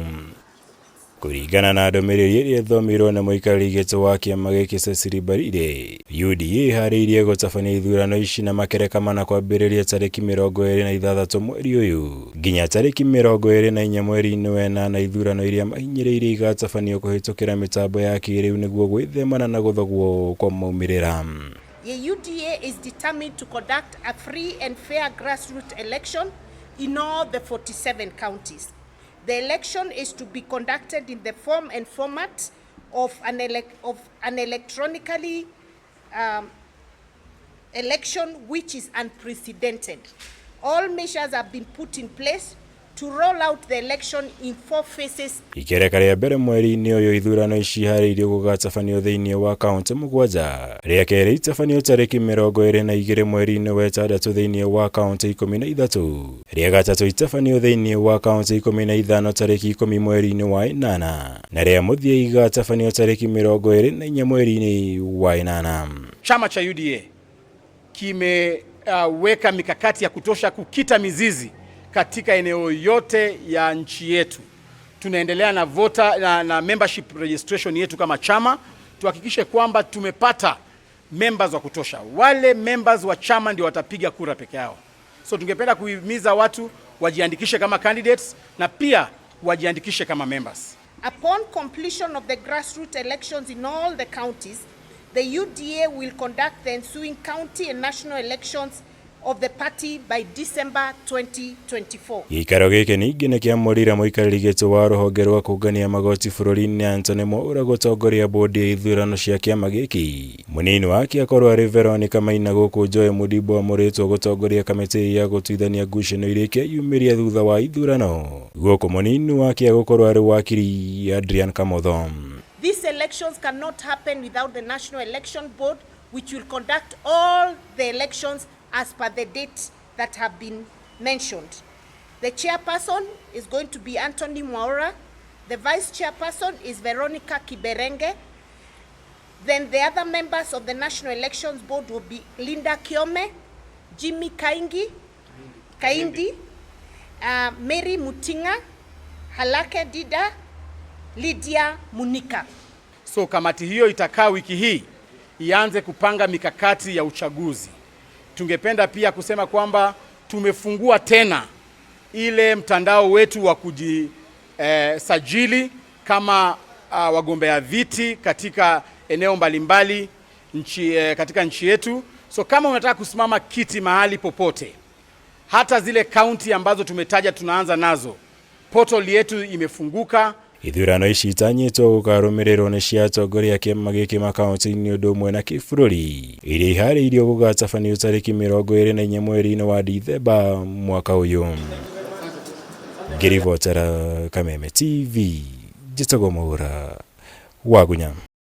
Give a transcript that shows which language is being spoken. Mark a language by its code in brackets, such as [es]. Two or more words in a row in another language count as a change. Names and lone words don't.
[ki] Kũringana na ndũmĩrĩri ĩrĩa ĩthomirwo nĩ mũikarĩri gĩtĩ wa kiama gĩkĩ MWERI, UDA harĩirie gũtabania ithurano ici na makereka mana kwambĩrĩria tariki 26 mweri ũyũ nginya tariki 24 mweri-inĩ wa ĩnana, ithurano iria mahinyĩrĩirie igatabanio kũhĩtũkĩra mĩtambo ya kĩrĩu nĩguo gwĩthemana na gũthogwo kwa maumĩrĩra. [en] The UDA is determined to conduct a free and fair grassroots election in all the 47 counties. The election is to be conducted in the form and format of an electronically election which is unprecedented. All measures have been put in place to roll out the election in 4 phases. [ki] Ikereka rĩa mbere mweri-inĩ ũyũ ithurano ici harĩirio gũgatabanio thĩinĩ wa kaunti 7, rĩa kerĩ itabanio tariki 22 mweri-inĩ wa ĩtandatũ thĩinĩ wa kaunti 13, rĩa gatatũ itabanio thĩinĩ wa kaunti 15 tariki 10 mweri-inĩ wa ĩnana, na rĩa mũthia igatabanio tariki 24 mweri-inĩ wa ĩnana. [sw] Chama cha UDA kimeweka mikakati ya kutosha kukita mizizi katika eneo yote ya nchi yetu. Tunaendelea na na [en] membership registration [sw] yetu kama chama, tuhakikishe kwamba tumepata members wa kutosha. Wale members wa chama ndio watapiga kura peke yao. So tungependa kuhimiza watu wajiandikishe kama candidates na pia wajiandikishe kama members. [en] Upon completion of the grassroots elections in all the counties, the UDA will conduct the ensuing county and national elections of the party by December 2024. [ki] Gĩikaro gĩkĩ ningĩ nĩ kĩamũrĩra mũikarĩri gĩtĩ wa rũhonge rwa kũngania magoti bũrũri-inĩ Anthony Mwaura gũtongoria bodi ya ithurano cia kĩama gĩkĩ. Mũnini wake akorwo arĩ Veronica Maina gũkũ Joe Mũdimbo amũrĩtwo gũtongoria kamĩtĩ ya gũtuithania ngucanio iria ikĩyumĩria thutha wa ithurano. Gũkũ mũnini wake agũkorwo arĩ wakiri Adrian Kamotho. [en] These elections cannot happen without the National Election Board, which will conduct all the elections as per the dates that have been mentioned. The chairperson is going to be Anthony Mwaura. The vice chairperson is Veronica Kiberenge. Then the other members of the National Elections Board will be Linda Kiome, Jimmy Kaindi, Mary Mutinga, Halake Dida, Lydia Munika. [sw] So kamati hiyo itakaa wiki hii ianze kupanga mikakati ya uchaguzi. Tungependa pia kusema kwamba tumefungua tena ile mtandao wetu wa kujisajili kama wagombea viti katika eneo mbalimbali katika nchi yetu. So kama unataka kusimama kiti mahali popote, hata zile county ambazo tumetaja tunaanza nazo, portal yetu imefunguka. [ki] Ithurano ici itanyĩtwo gũkarũmĩrĩrwo nĩ cia atongoria a kĩama gĩkĩ makaunti-inĩ ũndũ ũmwe na kĩbũrũri, iria iharĩirio gũgatabanio tariki 24 mweri-inĩ wa Dithemba mwaka ũyũ. Ngĩribotera Kameme TV, njĩtagwo Mwaura wa Gunya.